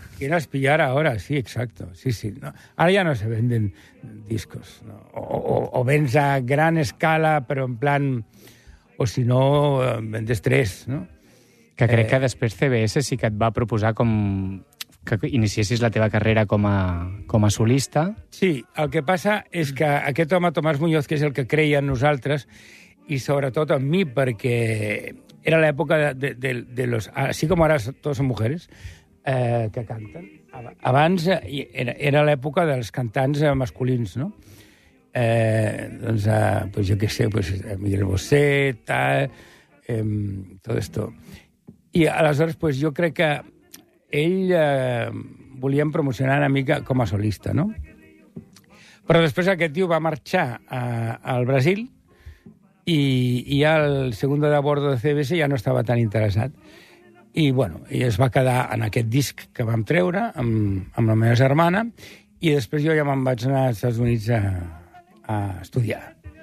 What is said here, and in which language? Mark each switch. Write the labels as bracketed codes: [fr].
[es] ¿Quién las pillara ahora? Sí, exacto. Sí, sí. No. Ahora ya no se venden discos. No. [ca] O vens a gran escala, però en plan... [es] O si no, vendes 3, no? [ca] Que crec que després CBS sí que et va proposar com... que iniciessis la teva carrera com a solista. Sí, el que passa és que aquest home, Tomàs Muñoz, que és el que creia en nosaltres, i sobretot en mi, perquè... [es] Era la época de los... Así como ahora todos son mujeres que canten. [ca] Abans era la época dels cantants masculins, no? [es] Pues yo qué sé, pues Miguel Bosé, tal... todo esto. [ca] Y aleshores, pues [es] yo creo que [ca] ell volien promocionar una mica com a solista, no? Però després aquest tio va marxar al Brasil... I el [es] segundo de bordo [ca] de CBS ja no estava tan interessat. I, bueno, i es va quedar en aquest disc que vam treure amb la meva germana i després jo ja me'n vaig anar als Estats Units a estudiar.